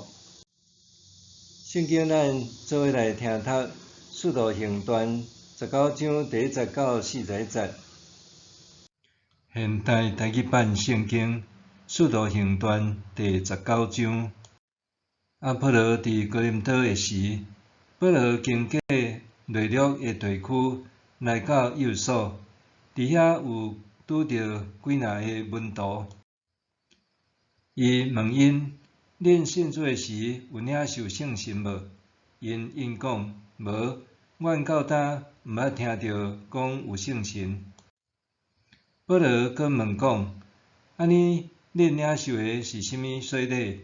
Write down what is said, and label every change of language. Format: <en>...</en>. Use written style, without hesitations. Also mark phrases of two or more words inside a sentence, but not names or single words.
<nan>圣经咱做伙来听读《使徒行传》19章第1节到41节。现代台语版圣经《使徒行传》第19章。阿波罗伫哥林多的时，保罗经过内陆的地区，来到幼所，伫遐有拄着几若个门徒。伊问因：恁信主时有领受圣神无？因应讲：无，阮到今毋捌听到讲有圣神。保罗阁问讲：安尼恁领受的是甚物洗礼？</nan>